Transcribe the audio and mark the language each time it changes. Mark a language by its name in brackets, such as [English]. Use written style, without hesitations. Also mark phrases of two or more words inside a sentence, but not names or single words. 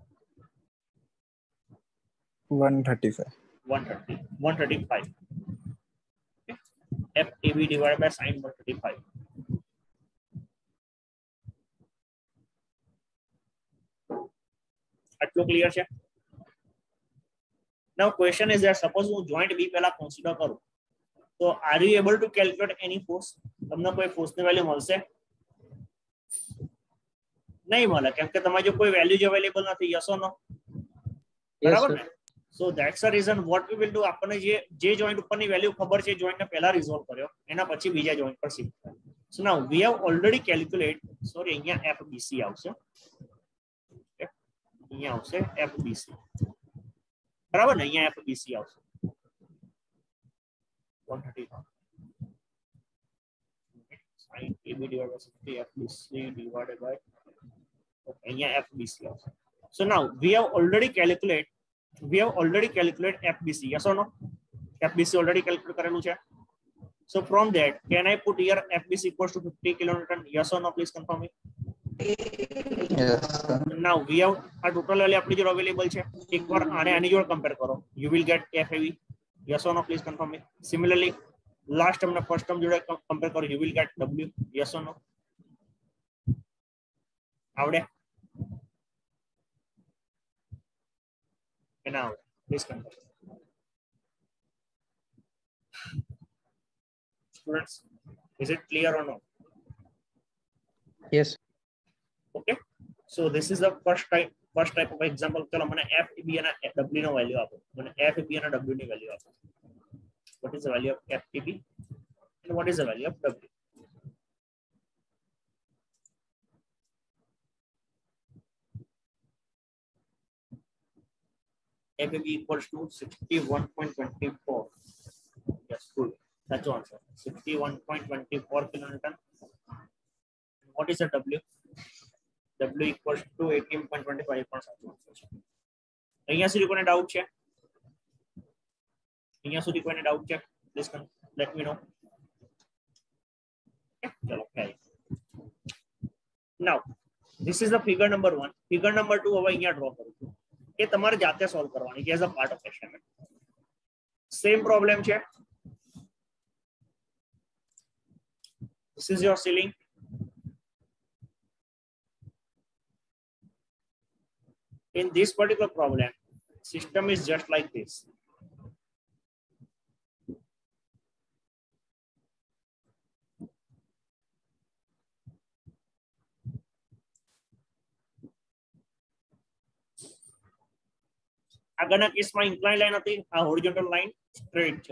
[Gujarati] 135. 135. FAB / sin 135. આટલું ક્લિયર છે? [English] Now question is that suppose [Gujarati] હું જોઈન્ટ B પહેલા કન્સિડર કરું તો [English] are you able to calculate any force? [Gujarati] તમને કોઈ ફોર્સની વેલ્યુ મળશે? નહીં મળે, કેમ કે તમારી જો કોઈ વેલ્યુ જ અવેલેબલ નથી. [English] yes or no? [Gujarati] બરાબર ને? [English] so that's the reason what we will do. [Gujarati] આપણને જે જોઈન્ટ ઉપરની વેલ્યુ ખબર છે, જોઈન્ટને પહેલા રિઝોલ્વ કર્યો, એના પછી બીજા જોઈન્ટ પર શિફ્ટ કર્યો. [English] so now we have already calculate, sorry [Gujarati] અહીંયા FBC આવશે, અહીંયા આવશે FBC, બરાબર ને? અહીંયા FBC આવશે 135 sin AB / 60 FBC [English] divided by [Gujarati] અહીંયા FBC આવશે. [English] So now we have already calculate FBC. Yes or no? FBC already calculate [Gujarati] કરેલું છે. [English] So from that, can I put here FBC = 50 kilonewton? Yes or no? Please confirm me. Yes, sir. Now we have [Gujarati] આ ટોટલ વેલ્યુ આપણી જોડે અવેલેબલ છે. એકવાર આની જોડે કમ્પેર કરો. [English] You will get FAB. Yes or no? Please confirm me. Similarly, last term ના first term [Gujarati] જોડે કમ્પેર કરો. [English] You will get W. Yes or no? આવડે? And now, please confirm. Students, is it clear or no? Yes. Okay. So this is the first type of example. [Gujarati] ચલો મને FAB અને W નો વેલ્યુ આપો. મને FAB અને W ની વેલ્યુ આપો. [English] What is the value of FAB and what is the value of W? FAB = 61.24. Yes, good. That's the answer. 61.24 kilonewton. What is the W? W = 18.25. [Gujarati] અહીંયા સુધી કોઈને ડાઉટ છે? અહીંયા સુધી કોઈને ડાઉટ છે? [English] please let me know. ચલો carry. Now this is the figure number 1. Figure number 2 [Gujarati] હવે અહીંયા ડ્રો કરું છું. એ તમારે જાતે સોલ્વ કરવાની છે [English] as a part of assignment. [Gujarati] સેમ પ્રોબ્લેમ છે. [English] This is your ceiling. In this particular problem, system is just like this. [Gujarati] આગળના કેસમાં ઇન્ક્લાઇન લાઈન હતી, આ હોરિઝોન્ટલ લાઈન સ્ટ્રેટ છે.